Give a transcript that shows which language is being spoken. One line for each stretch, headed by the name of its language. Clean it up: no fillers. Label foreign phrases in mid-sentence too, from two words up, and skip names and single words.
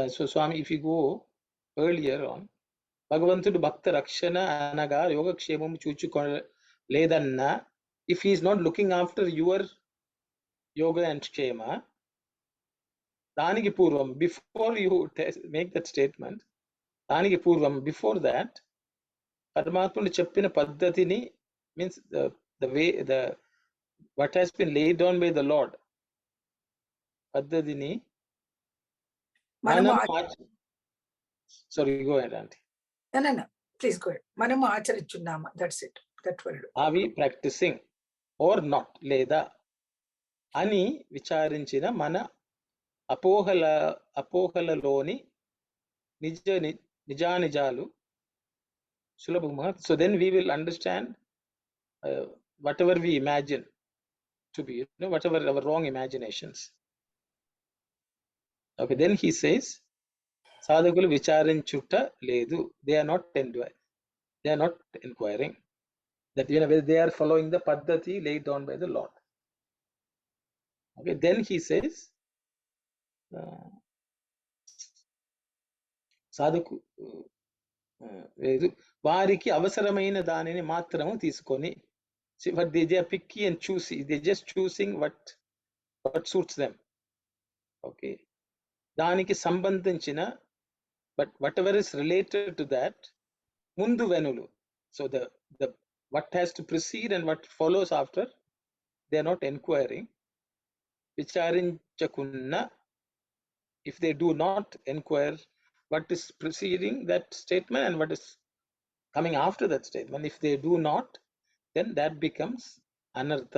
English: So Swami, if you go earlier on,
Telugu: భగవంతుడు భక్త రక్షణ అనగా యోగక్షేమం చూచు లేదన్న,
English: if he is not looking after your yoga and kshema,
Telugu: దానికి పూర్వం,
English: before you make that statement,
Telugu: దానికి పూర్వం,
English: before that,
Telugu: పరమాత్మను చెప్పిన పద్ధతిని
English: means the way, what has been laid down by the Lord. Paddhatini. Sorry, go ahead, Auntie. No. Please go ahead.
Telugu: మనము ఆచరించున్నామా.
English: That's it. That word. Are we practicing or not?
Telugu: లేదా. అని విచారించిన మన అపోహలలోని నిజానిజాలు సులభమా.
English: So then we will understand whatever we imagine to be, whatever our wrong imaginations. Okay, then he says,
Telugu: సాధకులు విచారించుట లేదు.
English: They are not inquiring. That they are following the paddhati laid down by the Lord. Okay, then he says,
Telugu: సాధకు వారికి అవసరమైన దానిని మాత్రము తీసుకొని.
English: See, but they are picky and choosy. They're just choosing what suits them. Okay.
Telugu: దానికి సంబంధించిన,
English: but whatever is related to that,
Telugu: ముందు వెనులు.
English: So the what has to precede and what follows after, they are not inquiring. Vicharinchakunna, if they do not inquire what is preceding that statement and what is coming after that statement, if they do not, then that becomes Anartham.